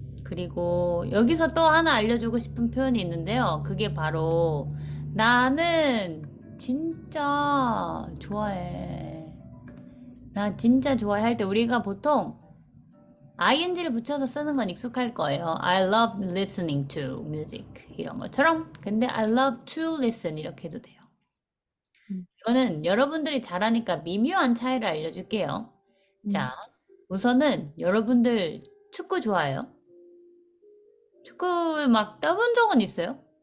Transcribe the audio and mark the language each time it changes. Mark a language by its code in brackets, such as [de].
[ko] 그리고 여기서 또 하나 알려주고 싶은 표현이 있는데요. 그게 바로 나는 진짜 좋아해. 나 진짜 좋아해 할 때 우리가 보통 ing를 붙여서 쓰는 건 익숙할 거예요. [en] I love listening to music [ko] 이런 것처럼. 근데 [en] I love to listen [ko] 이렇게 해도 돼요. 이거는 여러분들이 잘하니까 미묘한 차이를 알려줄게요. 자, 우선은 여러분들 축구 좋아해요? 축구 막 떠본 적은 있어요?